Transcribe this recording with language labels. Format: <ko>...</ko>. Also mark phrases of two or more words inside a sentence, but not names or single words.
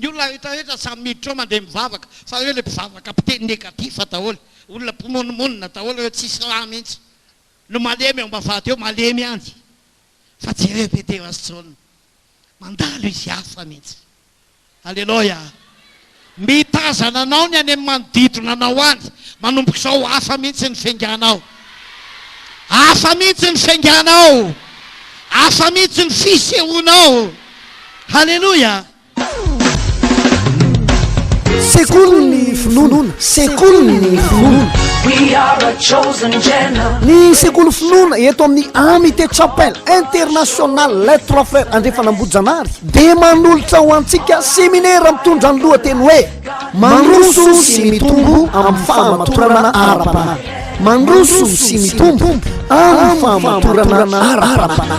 <mg>olona rehetrarehetra samy miditra ao mandeha mivavaka fa reo le mpivavaka mpiteny negativa daholo olona mpimonomonina daholo reo tsisy raha mihitsy no malemy eo ambavady eo malemy any fa jereo petera sy jaona mandalo izy hafa mihitsy alleloia mitazana anao ny any amin'ny manodidina anao any manomboka izao hafa mihitsy ny fianganao hafa mihitsy ny fianganao hafa mihitsy ny fisehoanao halleloia sekoly ny finoana sekoly ny finoana</mg> <en>We are a chosen generation.</en> <mg>ny sekoly finoana eto amin'ny amité chapelle international les trois frères andrefanambojanary de manolotra ho antsika séminaire mitondra ny lohateny hoe mandroso sy mitombo amin'ny fahamatorana ara-panahy mandroso sy mitombo amin'ny fahamatorana ara-panahy</mg>